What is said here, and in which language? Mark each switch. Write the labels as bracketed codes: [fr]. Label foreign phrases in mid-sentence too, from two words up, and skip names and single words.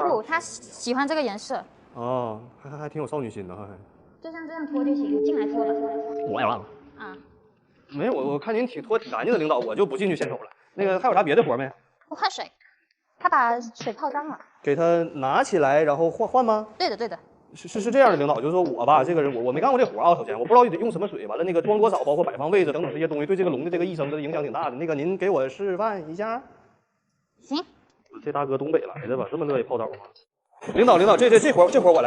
[zh] 不，它喜歡這個顏色。哦，還挺有少女心的哈。就像這樣拖就行，進來拖了。我也忘了。啊。沒有，我看您拖挺乾淨的，領導，我就不進去獻醜了。那個還有啥別的活沒？換水，他把水泡髒了。給他拿起來，然後換嗎？對的。是這樣的，領導，就是說我吧，這個人我沒幹過這活啊，首先我不知道得用什麼水，完了那個裝多少，包括擺放位置等等這些東西，對這個龍的這個一生的影響挺大的。那個您給我示範一下。行。這大哥東北來的吧，這麼樂意泡澡嗎？領導，這活我來。